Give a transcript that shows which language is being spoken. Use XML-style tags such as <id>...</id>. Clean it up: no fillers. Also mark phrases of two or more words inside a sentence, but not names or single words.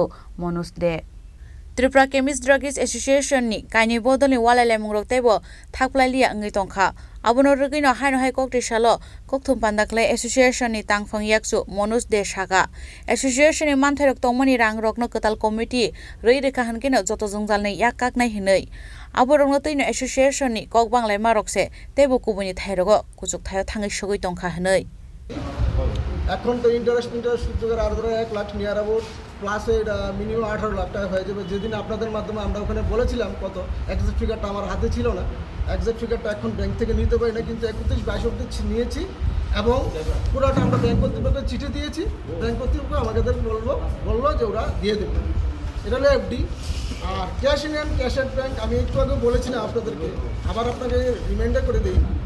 <trp>Monus de Tripura Chemist Druggist Association ni kaini bodoni walale mungrok tebo thakplalia ngai tongkha abono rugino haino hai kok tisalo kokthum pandakle association ni tangphang yakchu Monus de Saka association ni manthairok tongmani rang rokno katal committee rei rekha hankino joto jonggal nei yakak nai hinei aborongno toino association ni kok banglai marokse tebo kubuni thairogo kuchuk thayo thangai sogoi tongkha hinei</trp> <bn>এখন তো ইন্টারেস্ট সুযোগের আর ধরে 1 লাখ</bn> <en>near about</en> <bn>প্লাস এটা মিনিমাম 18 লাখ টাকা হয়ে যাবে যেদিন আপনাদের মাধ্যমে আমরা ওখানে বলেছিলাম কত</bn> <en>exact figure</en> <bn>আমার হাতে ছিল না</bn> <en>exact figure</en> <bn>এখন ব্যাংক থেকে নিতে পারি না কিন্তু 31-22 অবধি নিয়েছি এবং পুরোটা আমরা ব্যাংক কর্তৃপক্ষকে চিঠি দিয়েছি ব্যাংক কর্তৃপক্ষ আমাদের বললো যে ওরা দিয়ে দেবে এটা হলো এফডি আর</bn> <en>cash in hand cash at bank</en> <bn>আমি একটু আগে বলেছিলাম আপনাদেরকে আবার আপনাকে রিমাইন্ডার করে দিই</bn>